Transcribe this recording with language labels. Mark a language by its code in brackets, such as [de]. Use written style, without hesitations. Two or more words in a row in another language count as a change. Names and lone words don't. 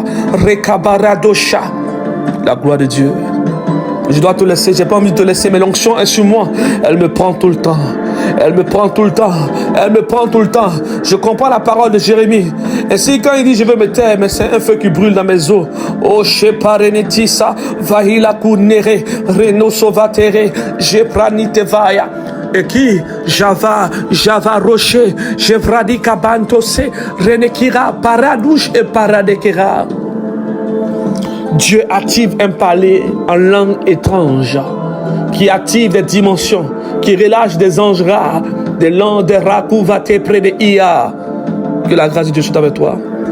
[fr] Rekabaradosha. La gloire de Dieu. Je dois te laisser. J'ai pas envie de te laisser, mais l'onction est sur moi. Elle me prend tout le temps. Elle me prend tout le temps. Elle me prend tout le temps. Je comprends la parole de Jérémie. Et si quand il dit je veux me taire, mais c'est un feu qui brûle dans mes os. Oh, sheparenetisa, vahila kunere, reno sovatere, jepranitevaya. Et qui Java rocher, jevradi kabantose, renekira, paradouche et paradekira. Dieu active un palais en langue étrange, qui active des dimensions, qui relâche des anges rares, des langues de Rakuvate près de Ia. Que la grâce de Dieu soit avec toi.